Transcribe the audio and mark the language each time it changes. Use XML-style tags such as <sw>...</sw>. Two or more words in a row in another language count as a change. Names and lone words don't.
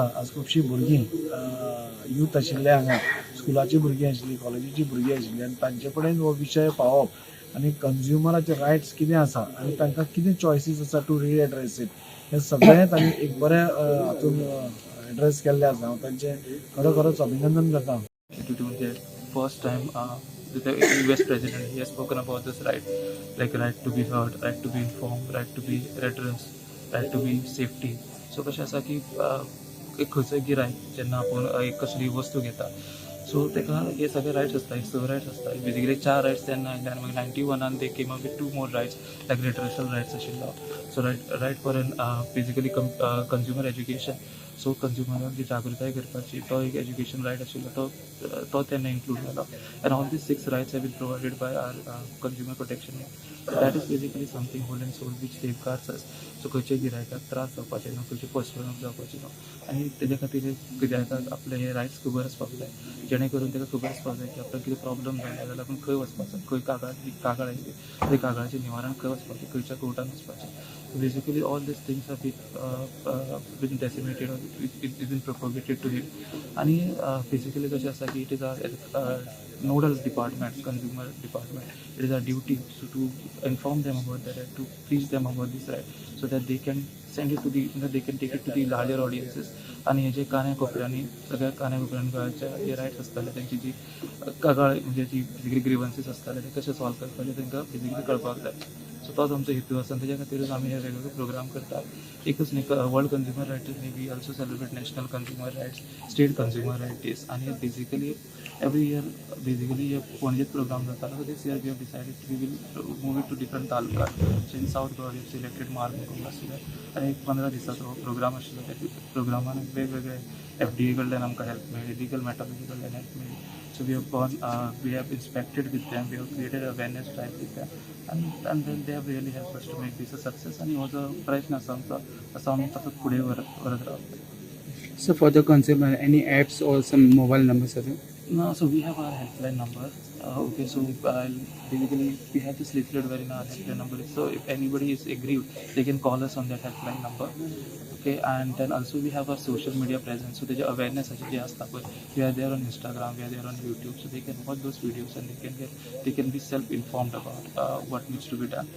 <kok>आज खुबशीं भुरगीं यूथ आशिल्ले हांगा स्कुलाची भुरगीं आशिल्लीं कॉलेजीची भुरगीं आशिल्लीं आनी तांचे कडेन हो विशय पावप आनी कन्झ्युमराचे रायट्स कितें आसा आनी तांकां कितें चॉयसीस आसा</kok> <en>to redress it</en> <kok>हें सगळें तांणी एक बऱ्या हातून एड्रेस केल्लें आसा. हांव तांचें खरोखरोच अभिनंदन करता.</kok> <en>First time the US president, he has spoken about this right, like right to be heard, right to be informed, right to be redressed, right to be safety.</en> <kok>So कशें आसा की एक खंयचोय गिरायक जेन्ना आपूण एक कसली वस्तू घेता सो ताका हे सगळे रायट्स आसता हे 6 रायट्स आसता बेजिकली 4 रायट्स तेन्ना आयले आनी मागीर 91</kok> <en>they came up with 2 more rights like redressal rights</en> <kok>आशिल्लो.</kok> <en>so right for an basically consumer education.</en> <kok>सो कन्झ्युमराक जी जागृताय करपाची तो एक</kok> <en>education right</en> <kok>आशिल्लो तो तेन्ना इन्क्लूड जालो</kok> <en>and all these 6 rights have been provided by our Consumer Protection Act. that is basically something whole and sole which safeguards us. so</en> <kok>खंयच्या गिरायकाक त्रास जावपाचे न्हू खंयचे फसवणूक जावपाची न्हू आनी तेजे खातीर गिरायकाक आपले हे रायट्स खबर आसपाक जाय जेणे करून ताका खबर आसपाक जाय की आपल्याक कितें प्रॉब्लम जालो जाल्यार आपूण खंय वचपाचो खंय कागाळ येयली ते कागाळाचें निवारण खंय वचपाचें खंयच्या कोर्टान वचपाचें.</kok> <en>basically all these things have been disseminated it been propagated to him</en> <kok>आनी बेजिकली कशें आसा की</kok> <en>it is our nodal department, consumer department. It is our duty to inform them about that, to teach them about this right, so that they can send it to the, they can take it to the larger audiences.</en> <kok>आणि हे जे कान्या कोपऱ्यांनी सगळ्या कान्या कोपऱ्यांनी गोंयच्या जे रायट्स आसताले तेंची जी कागाळ म्हणजे जी</kok> <en>basically grievances</en> <kok>आसताले ते कशे सॉल्व करपाचे तांकां बेजिकली कळपाक जाय. सो तोच आमचो हेतू आसा आनी तेज्या खातीरच आमी हे वेगवेगळे प्रोग्राम करतात. एकच न्ही</kok> <en>World Consumer Rights Day we also celebrate National Consumer Rights State Consumer Right Days</en> <kok>आनी बेजिकली</kok> <en>every year</en> <kok>बेजिकली हे पणजेत प्रोग्राम जाता.</kok> <en>so this year we have decided we will move it to different talukat. so in South Goa we have selected Marmugao</en> <kok>आशिल्लें आनी एक 15 दिसाचो प्रोग्राम आशिल्लो. त्या प्रोग्रामान वेगवेगळे FDA कडल्यान आमकां हेल्प मेळ्ळी लिगल मॅटॉलॉजी कडल्यान हेल्प मेळ्ळी.</kok> <en>So we have gone, we have inspected with them, we have created awareness drive with them, and then they have really helped us to make this a success. And it was a</en> <kok>प्रयत्न आसा आमचो असो आमी तसोच फुडें व्हरत रावतले.</kok> <en>So for the consumer, any apps or some mobile numbers are there? No, so we have our helpline number. Okay, so basically we have this leaflet wherein our helpline number is. So if anybody is aggrieved, they can call us on that helpline number. Okay, and then also we have our social media presence. So there's awareness</en> <kok>जे आसता पळय</kok> <en>we are there on Instagram, we are there on YouTube, so they can watch those videos and they can be self-informed about what needs to be done.</en>